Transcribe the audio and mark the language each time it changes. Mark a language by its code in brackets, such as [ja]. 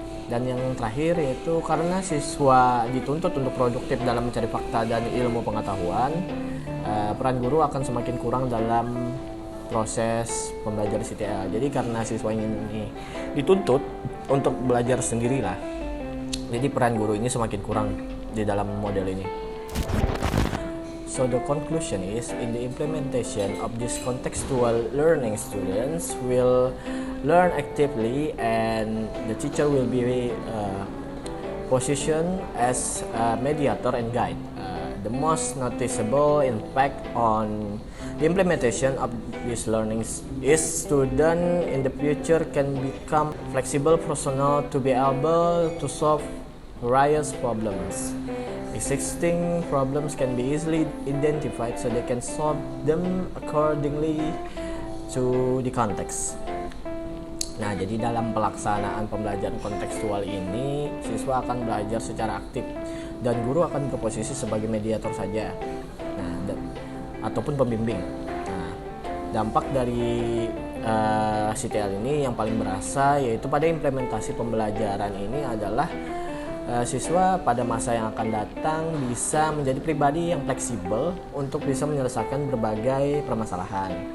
[id] Dan yang terakhir yaitu karena siswa dituntut untuk produktif dalam mencari fakta dan ilmu pengetahuan, peran guru akan semakin kurang dalam proses pembelajaran CTL. Jadi karena siswa ini dituntut untuk belajar sendirilah, jadi peran guru ini semakin kurang di dalam model ini. [en] So the conclusion is, in the implementation of this contextual learning, students will learn actively and the teacher will be positioned as a mediator and guide. The most noticeable impact on the implementation of these learnings is students in the future can become flexible personal to be able to solve various problems. Existing problems can be easily identified so they can solve them accordingly to the context. [id] Nah, jadi dalam pelaksanaan pembelajaran kontekstual ini, siswa akan belajar secara aktif dan guru akan berposisi sebagai mediator saja. Nah, ataupun pembimbing. Nah, dampak dari CTL ini yang paling berasa yaitu pada implementasi pembelajaran ini adalah siswa pada masa yang akan datang bisa menjadi pribadi yang fleksibel untuk bisa menyelesaikan berbagai permasalahan.